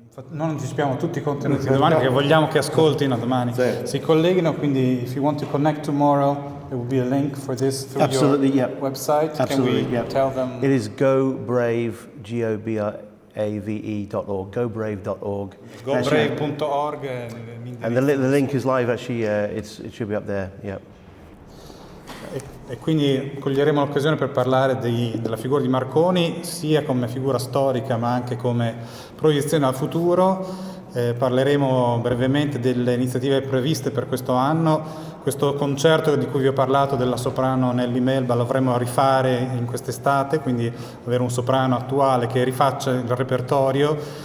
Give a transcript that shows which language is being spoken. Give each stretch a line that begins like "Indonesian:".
Italian: Non anticipiamo tutti i contenuti di domani perché vogliamo che ascoltino domani. Certo. Si colleghino, quindi
English: if you want to connect tomorrow, there will be a link for this through your website. Absolutely, Can we tell them? It is GoBrave, GoBrave.org, gobrave.org. GoBrave.org. And the link is live actually, it should be up there, yeah.
Italian: E quindi coglieremo l'occasione per parlare della figura di Marconi, sia come figura storica ma anche come proiezione al futuro. Parleremo brevemente delle iniziative previste per questo anno. Questo concerto di cui vi ho parlato della soprano Nelly Melba lo avremo a rifare in quest'estate, quindi avere un soprano attuale che rifaccia il repertorio.